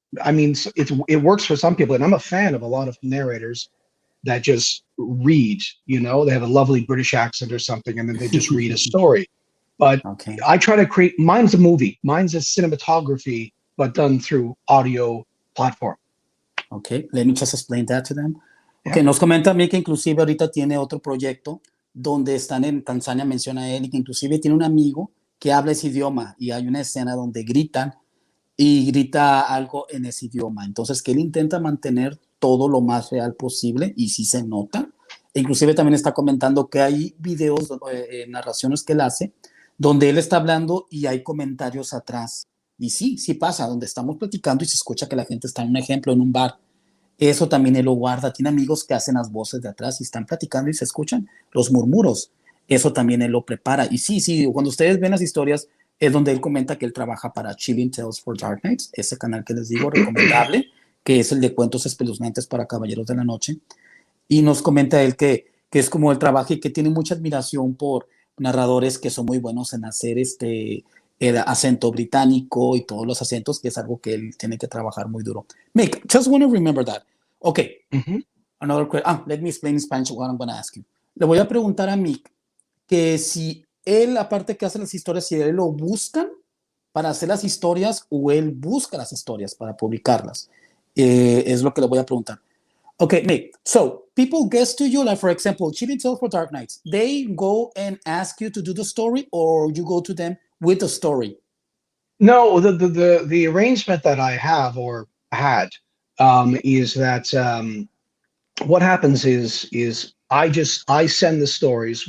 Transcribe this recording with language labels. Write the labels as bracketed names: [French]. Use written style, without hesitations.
[English] I mean, it works for some people, and I'm a fan of a lot of narrators that just read. They have a lovely British accent or something, and then they just read a story. But I try to create. Mine's a movie. Mine's a cinematography, but done through audio platform. Okay, let me just explain that to them. [Spanish] Okay, nos comenta a mí que inclusive ahorita tiene otro proyecto donde están en Tanzania, menciona él, y que inclusive tiene un amigo que habla ese idioma y hay una escena donde grita algo en ese idioma. Entonces que él intenta mantener todo lo más real posible y sí se nota. E inclusive también está comentando que hay videos, narraciones que él hace donde él está hablando y hay comentarios atrás. Y sí pasa, donde estamos platicando y se escucha que la gente está en un ejemplo, en un bar. Eso también él lo guarda. Tiene amigos que hacen las voces de atrás y están platicando y se escuchan los murmuros. Eso también él lo prepara. Y sí, cuando ustedes ven las historias, es donde él comenta que él trabaja para Chilling Tales for Dark Nights, ese canal que les digo, recomendable, que es el de cuentos espeluznantes para caballeros de la noche. Y nos comenta él que es como él trabaja y que tiene mucha admiración por narradores que son muy buenos en hacer el acento británico y todos los acentos, que es algo que él tiene que trabajar muy duro. [English] Mick, just want to remember that. Okay. Another question. Let me explain in Spanish what I'm going to ask you. [Spanish] Le voy a preguntar a Mick que si él, aparte que hace las historias, si él lo buscan para hacer las historias o él busca las historias para publicarlas. Es lo que le voy a preguntar. [English] Okay, Mick, so people guess to you, like for example, Chilling Tales for Dark Nights, they go and ask you to do the story or you go to them with the story? No, the arrangement that I have or had is that what happens is I send the stories.